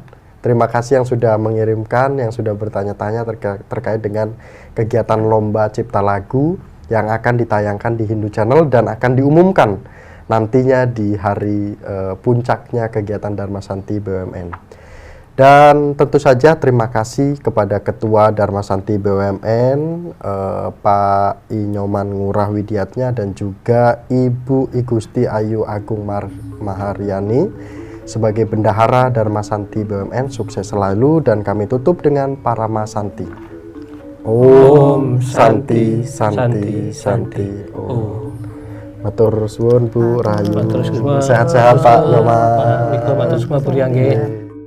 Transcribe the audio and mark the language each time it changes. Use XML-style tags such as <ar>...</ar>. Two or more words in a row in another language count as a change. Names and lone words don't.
<id>Terima kasih yang sudah mengirimkan, yang sudah bertanya-tanya terkait dengan kegiatan lomba cipta lagu yang akan ditayangkan di Hindu Channel dan akan diumumkan nantinya di hari puncaknya kegiatan Dharma Santi BUMN. Dan tentu saja terima kasih kepada Ketua Dharma Santi BUMN Pak I Nyoman Ngurah Widiatnya dan juga Ibu I Gusti Ayu Agung Maharyani sebagai Bendahara Dharma Santi BUMN. Sukses selalu, dan kami tutup dengan Parama Santi.</id> <sa>Om Santi Santi Santi Om.</sa> <jv>Matur suwun Bu Rahayu. Matur suwun.</jv> <id>Sehat-sehat Pak Nyoman.</id> <jv>Pak Miko, matur suwun Bu Riangge.</jv>